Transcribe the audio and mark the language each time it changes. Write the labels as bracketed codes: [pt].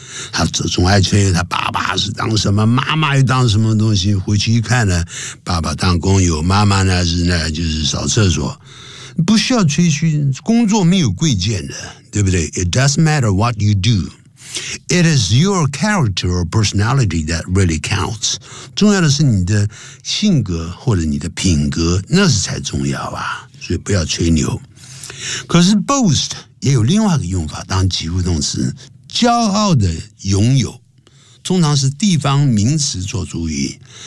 [zh] 他总爱吹他爸爸是当什么，妈妈又当什么东西。回去一看呢，爸爸当工友，妈妈呢是呢就是扫厕所。不需要吹嘘，工作没有贵贱的，对不对 [en] ？It doesn't matter what you do, it is your character or personality that really counts. [zh] 重要的是你的性格或者你的品格，那是才重要啊。所以不要吹牛。可是 boast 也有另外一个用法，当及物动词。骄傲的拥有，通常是地方名词做主语。